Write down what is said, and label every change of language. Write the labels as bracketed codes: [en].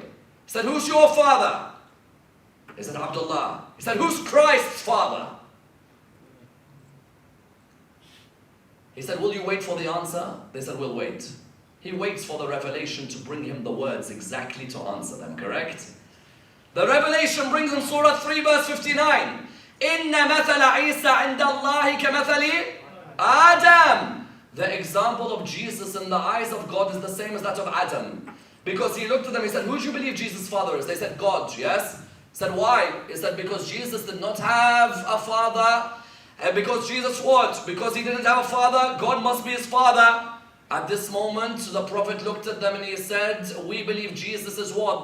[en] He said, who's your father? He said, Abdullah. He said, who's Christ's father? He said, will you wait for the answer? They said, we'll wait. He waits for the revelation to bring him the words exactly to answer them, correct? The revelation brings in Surah 3 verse 59. [ar] إِنَّ مَثَلَ عِيسَى عِنْدَ اللَّهِ كَمَثَلِ Adam. [en] The example of Jesus in the eyes of God is the same as that of Adam. Because he looked at them, he said, who do you believe Jesus' father is? They said, God, yes? He said, why? He said, because Jesus did not have a father. And because Jesus what? Because he didn't have a father, God must be his father. At this moment, the Prophet looked at them and he said, we believe Jesus is what?